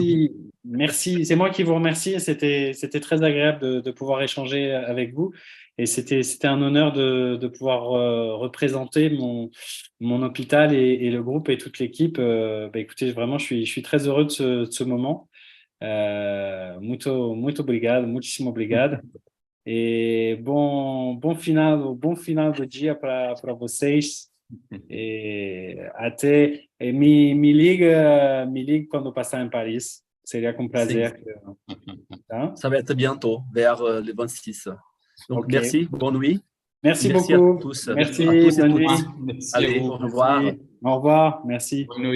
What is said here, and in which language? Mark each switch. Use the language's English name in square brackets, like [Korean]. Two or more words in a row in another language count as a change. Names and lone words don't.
[French] merci. C'est moi qui vous remercie. C'était très agréable de pouvoir échanger avec vous. Et c'était un honneur de pouvoir représenter mon hôpital et le groupe et toute l'équipe. Écoutez, vraiment, je suis très heureux de ce moment. [Portuguese] Muito obrigado, muitíssimo obrigado. E bom final do dia para vocês. E até me liga quando passar em Paris. Seria com prazer. Tá? [French] Ça va être bientôt, vers le 26. Donc, Ok. merci, bonne nuit. Merci Merci à beaucoup. tous. Merci, À tous et bonne toutes. nuit. Merci à Allez, vous. au revoir. Au revoir. Merci. Bonne nuit.